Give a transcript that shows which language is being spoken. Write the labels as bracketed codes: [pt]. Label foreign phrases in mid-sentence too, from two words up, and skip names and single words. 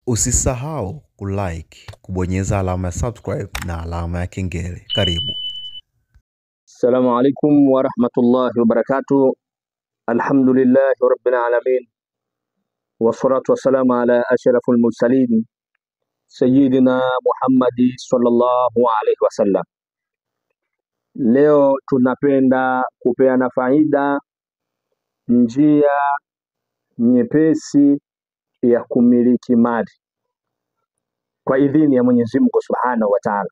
[sw] Usisahau kulike, kubonyeza alama ya subscribe na alama ya kengele. Karibu. [ar] السلام عليكم ورحمة الله وبركاته. الحمد لله رب العالمين. والصلاة والسلام على أشرف المرسلين سيدنا محمد صلى الله عليه وسلم. [sw] Leo tunapenda kupeana faida njia nyepesi ya kumiliki mali kwa idhini ya Mwenyezi Mungu [ar] سبحانه وتعالى.